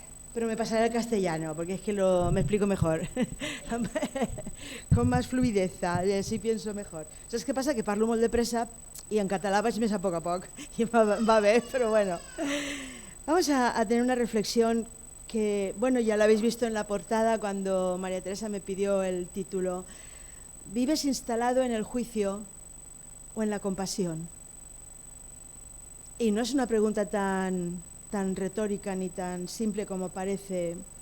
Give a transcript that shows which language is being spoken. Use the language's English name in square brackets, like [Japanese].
[Spanish] Pero me pasaré al castellano, porque es que me explico mejor, con más fluidez, así pienso mejor. ¿Sabes qué pasa? Que [Catalan] parlo molt de pressa y en català vaig més a poc, y va bé, pero bueno. [Spanish] Vamos a tener una reflexión que, bueno, ya la habéis visto en la portada cuando María Teresa me pidió el título. ¿Vives instalado en el juicio o en la compasión? Y no es una pregunta tan retórica ni tan simple como parece.